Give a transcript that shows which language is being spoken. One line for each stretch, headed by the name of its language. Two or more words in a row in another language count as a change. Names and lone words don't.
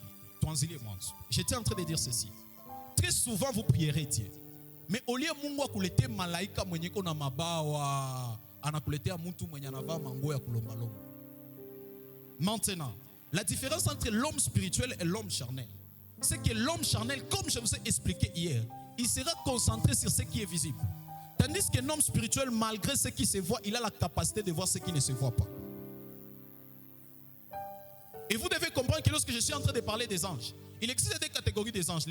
Swahili: Tuanzilie mwanzo.
French: J'étais en train de dire ceci. Très souvent vous prierez Dieu, mais au lieu
Swahili: Mungu akuletee malaika mwenye iko na mabawa, anakuletea mtu mwenye anavaa manguo ya kulombalomba.
French: Maintenant, la différence entre l'homme spirituel et l'homme charnel, c'est que l'homme charnel, comme je vous ai expliqué hier, il sera concentré sur ce qui est visible. Tandis que l'homme spirituel, malgré ce qui se voit, il a la capacité de voir ce qui ne se voit pas. Et vous devez comprendre que lorsque je suis en train de parler des anges, il existe des catégories des anges.